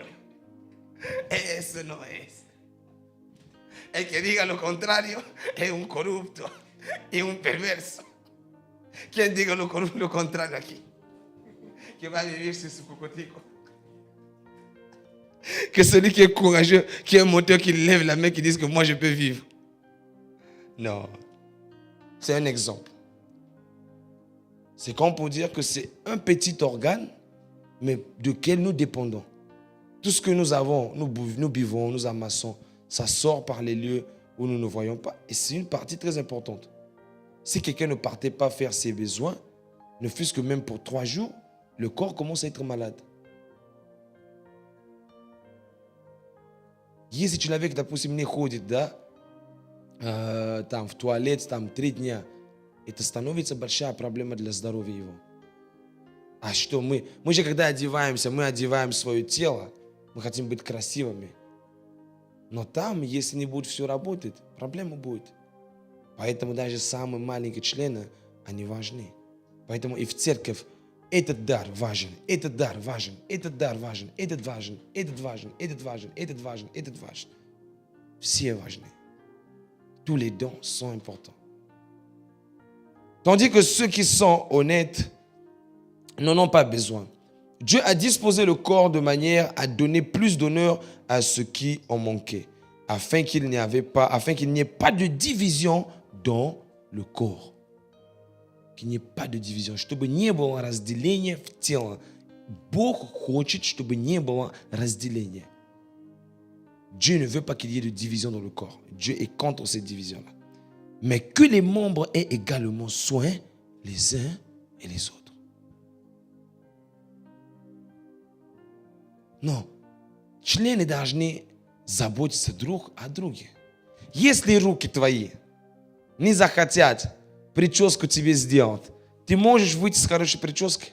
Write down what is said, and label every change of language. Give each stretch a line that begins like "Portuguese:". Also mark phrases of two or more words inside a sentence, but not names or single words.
Spanish: Eso no es. El que diga lo contrario es un corrupto y un perverso. ¿Quién diga lo contrario aquí? Que va a vivir sin su cocotico.
French: Que celui qui est courageux, qui est un moteur, qui lève la main, qui dise que moi je peux vivre. Non. C'est un exemple. C'est comme pour dire que c'est un petit organe, mais duquel nous dépendons. Tout ce que nous avons, nous buvons, nous amassons, ça sort par les lieux où nous ne voyons pas. Et c'est une partie très importante. Si quelqu'un ne partait pas faire ses besoins, ne fût-ce que même pour 3 jours, le corps commence à être malade.
Russian: Если человек, допустим, не ходит, да, там в туалет, там 3 дня, это становится большая проблема для здоровья его. А что мы же когда одеваемся, мы одеваем свое тело, мы хотим быть красивыми. Но там, если не будет все работать, проблема будет. Поэтому даже самые маленькие члены, они важны. Поэтому и в церковь этот дар важен, этот дар важен, этот дар важен, этот важен, этот важен, этот важен, этот важен, этот важен. Все важны.
French: Tous les dons sont importants. Tandis que ceux qui sont honnêtes n'en ont pas besoin. Dieu a disposé le corps de manière à donner plus d'honneur à ceux qui en manquaient, afin qu'il n'y ait pas de division dans le corps. Qu'il n'y ait pas de division,
Russian: чтобы не было разделения в тело. Бог хочет, чтобы не было разделения.
French: Dieu ne veut pas qu'il y ait de division dans le corps. Dieu est contre cette division-là. Mais que les membres aient également soin les uns et les autres.
Russian: Но члены должны заботиться друг о друге. Если руки твои не захотят прическу тебе сделать, ты можешь выйти с хорошей прической?